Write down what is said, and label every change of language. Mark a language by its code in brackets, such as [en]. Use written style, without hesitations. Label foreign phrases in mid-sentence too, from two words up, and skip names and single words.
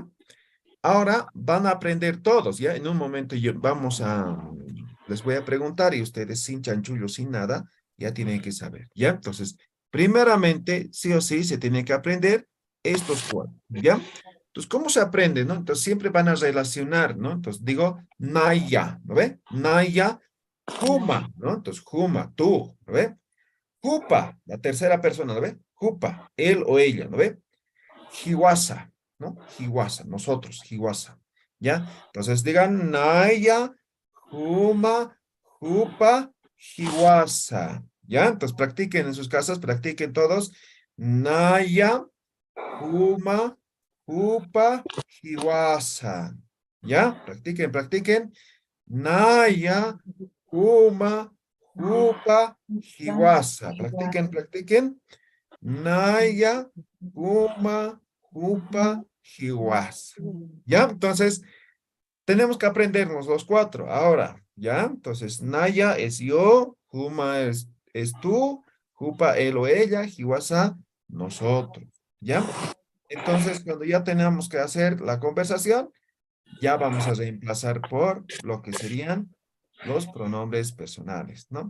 [es] Ahora van a aprender todos, ¿ya? En un momento les voy a preguntar y ustedes sin chanchullo, sin nada, Ya tienen que saber, ¿ya? Entonces, primeramente, sí o sí, se tiene que aprender estos cuatro, ¿ya? Entonces, ¿cómo se aprende, no? Entonces, siempre van a relacionar, ¿no? Entonces, digo, Naya, ¿no ve? [ay] Naya, Juma, [es] ¿no? Entonces, Juma, tú, ¿no ve? Jupa, la tercera persona, ¿no ve? Jupa, él o ella, ¿no ve? Hiwasa, ¿no? Hiwasa, nosotros, Hiwasa, ¿ya? Entonces, digan, [ay] Naya, Juma, Jupa, Hiwasa, [es] ¿ya? Entonces, practiquen en sus casas, practiquen todos. [ay] Naya, Juma, Jupa, Hiwasa. ¿Ya? [es] Practiquen, practiquen. [ay] Naya, Juma, Jupa, Hiwasa. [es] Practiquen, practiquen. [ay] Naya, Juma, Jupa, Hiwasa. [es] ¿Ya? Entonces, tenemos que aprendernos los cuatro. Ahora, ¿ya? Entonces, Naya es yo, Juma es tú, Jupa él o ella, Hiwasa nosotros. ¿Ya? Entonces, cuando ya tenemos que hacer la conversación, ya vamos a reemplazar por lo que serían los pronombres personales, ¿no?